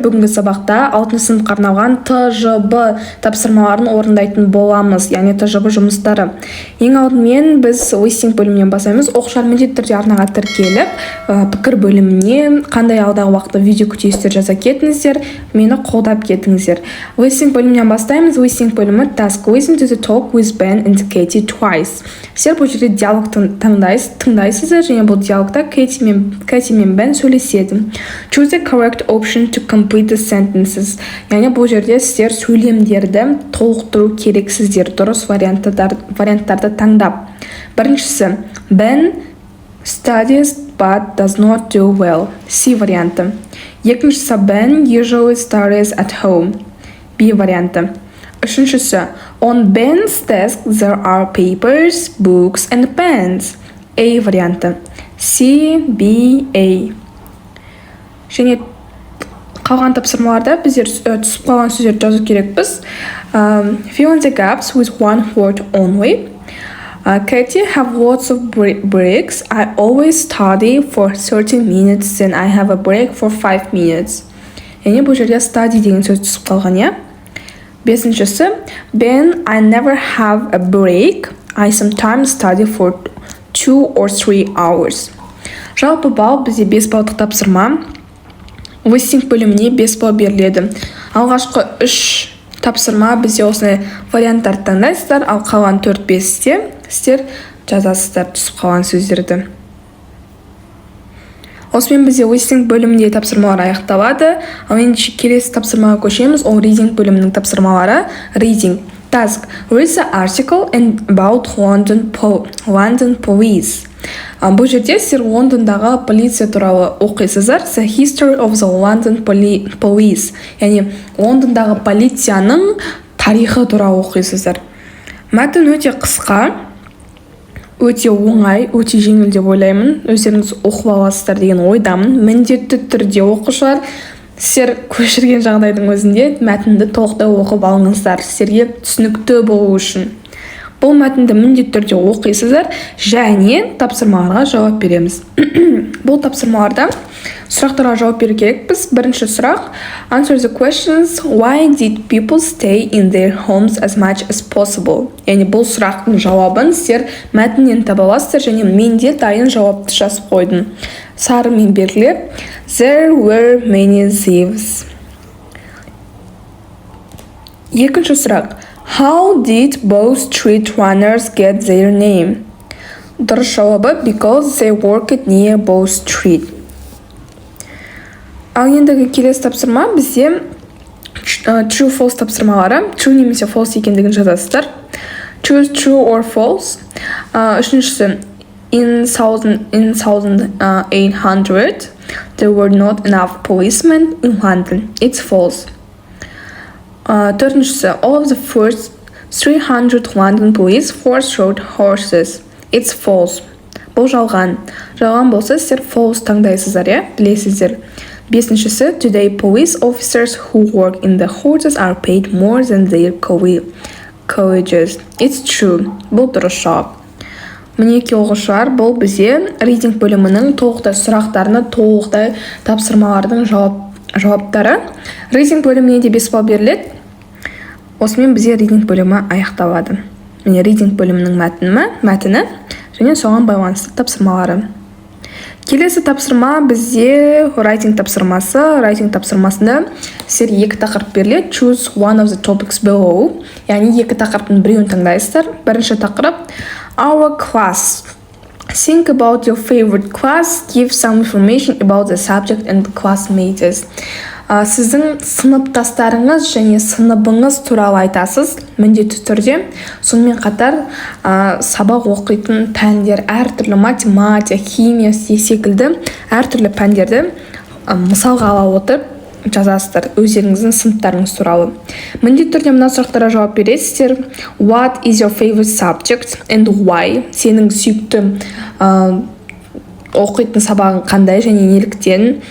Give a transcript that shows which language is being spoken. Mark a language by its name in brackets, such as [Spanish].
[Kazakh] Бүгінгі сабақта 6 сыныпқа арналған ТЖБ тапсырмаларын орындайтын боламыз, яғни ТЖБ жұмыстары. Ең алдымен біз листинг бөлімінен бастаймыз. Оқушылар міндетті түрде арнаға тіркеліп, пікір бөліміне қандай алдағы уақытта видео күтесіздер жаза кетіңіздер, мені қолдап кетіңіздер. Листинг бөлімінен бастаймыз. Листинг бөлімі [English] task listen to the talk with Ben and Katie twice. [Kazakh] Сіздер бұл жерде диалог тыңдайсыздар, және бұл диалогта Кэти мен Бен сөйлеседі. [English] Choose the correct option to complete the sentences. [Kazakh] Яғни бұл жерде сіздер сөйлемдерді толықтыру керексіздер, дұрыс варианттарды таңдап. Біріншісі, [English] Ben studies but does not do well. [Kazakh] C варианты. Екіншісі, [English] Ben usually studies at home. [Kazakh] B варианты. Үшіншісі, [English] on Ben's desk there are papers, books and pens. [Kazakh] A варианты. C, B, A. Және қалған тапсырмаларда біздер түсіп қалған сөздерді жазу керекпіз. [English] Fill in the gaps with one word only. Katie have lots of breaks. I always study for 30 minutes, then I have a break for 5 minutes. [Kazakh] Яғни бұл жерде study деген сөз түсіп қалған, иә? Бесіншісі, [English] Ben, I never have a break. I sometimes study for 2 or 3 hours. [Kazakh] Жалпы балл бізде 5 баллдық тапсырма. Листинг бөліміне 5 балл беріледі. Алғашқы 3 тапсырма бізде осындай варианттарды таңдайсыздар, ал қалған 4-5-те сіздер жазасыздар түсіп қалған сөздерді. Осымен бізде листинг бөлімінде тапсырмалар аяқталады. Ал енді келесі тапсырмаға көшеміз. Ол reading бөлімінің тапсырмалары. [English] Reading. Task. Read the article about London police. [Kazakh] Бұл жерде сіздер Лондондағы полиция туралы оқисыздар. [English] The history of the London police. [Kazakh] Яғни Лондондағы полицияның тарихы туралы оқисыздар. Мәтін өте қысқа, өте оңай, өте жеңіл деп ойлаймын. Өздеріңіз оқып аласыздар деген ойдамын. Міндетті түрде оқушылар сіздер көшірген жағдайдың өзінде мәтінді толықтай оқып алыңыздар, сіздерге түсінікті болу үшін. Бұл мәтінді міндетті түрде оқисыздар және тапсырмаларға жауап береміз. Бұл тапсырмаларда сұрақтарға жауап беру керекпіз. Бірінші сұрақ: [English] Answer the questions. Why did people stay in their homes as much as possible? [Kazakh] Яғни бұл сұрақтың жауабын сіздер мәтіннен таба аласыздар және мен де дайын жауапты жазып қойдым. Сарымен белгілеп, [English] There were many thieves. [Kazakh] Екінші сұрақ: [English] How did both street runners get their name? [Kazakh] Дұрыс жауабы [English] because they worked near both street. [Kazakh] Ал ендігі келесі тапсырма бізде true false тапсырмалары. True немесе false екендігін жазасыздар. [English] Choose true or false. [Kazakh] Үшіншісі, [English] in 1800 there were not enough policemen in London. It's false. [Kazakh] Төртіншісі, [English] all of the first 300 London police force rode horses. It's false. [Kazakh] Бұл жалған. Жалған болса сіздер false таңдайсыздар, иә? Білесіздер. Бесіншісі, [English] today police officers who work in the horses are paid more than their colleagues. It's true. [Kazakh] Бұл дұрыс жауап. Мінеки оқушылар, бұл бізде reading бөлімінің толықтай сұрақтарына, толықтай тапсырмалардың жауаптары. Reading бөліміне де 5 балл беріледі. Осымен бізде reading бөлімі аяқталады. Міне reading бөлімінің мәтіні және соған байланысты тапсырмалары. Келесі тапсырма бізде writing тапсырмасы. Writing тапсырмасында сіздерге 2 тақырып беріледі. [English] Choose one of the topics below. [Kazakh] Яғни 2 тақырыптың біреуін таңдайсыздар. Бірінші тақырып [English] Our class. Think about your favorite class. Give some information about the subject and classmates. [Kazakh] Сіздің сыныптастарыңыз және сыныбыңыз туралы айтасыз, міндетті түрде. Сонымен қатар сабақ оқитын пәндер, әртүрлі математика, химия секілді әртүрлі пәндерді мысалға ала отырып жазасыздар өздеріңіздің сыныптарыңыз туралы. Міндетті түрде мына сұрақтарға жауап бересіздер. [English] What is your favorite subject and why? [Kazakh] Сенің сүйікті оқитын сабағың қандай және неліктен?